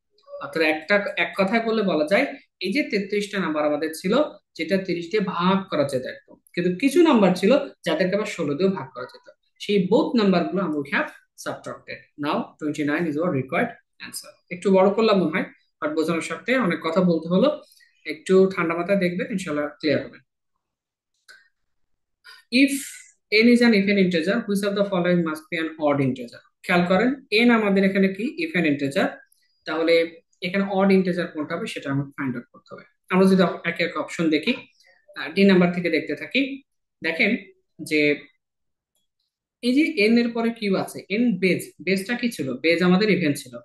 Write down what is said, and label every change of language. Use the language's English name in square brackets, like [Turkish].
[Bangla] অর্থাৎ এক কথায় বললে বলা যায়, এই যে 33টা নাম্বার আমাদের ছিল, যেটা 30 দিয়ে ভাগ করা যেত একদম, কিন্তু কিছু নাম্বার ছিল যাদেরকে আবার 16 দিয়েও ভাগ করা যেত, সেই বোথ নাম্বার গুলো আমরা [English] Have subtracted. Now 29 is our required answer. [Bangla] একটু বড় করলাম মনে হয়, বাট বোঝানোর সাথে অনেক কথা বলতে হলো। একটু ঠান্ডা মাথায় দেখবেন, ইনশাল্লাহ ক্লিয়ার হবে। [English] If n is an even integer, which of the following must be an odd integer? [Bangla] খেয়াল করেন n আমাদের এখানে কি ইভেন ইন্টিজার, তাহলে এখানে অড ইন্টিজার কোনটা হবে সেটা আমাকে ফাইন্ড আউট করতে হবে। আমরা যদি এক এক অপশন দেখি, ডি নাম্বার থেকে দেখতে থাকি, দেখেন যে এই যে এন এর পরে কিউ আছে, এন বেজ, বেজটা কি ছিল? বেজ আমাদের ইভেন ছিল।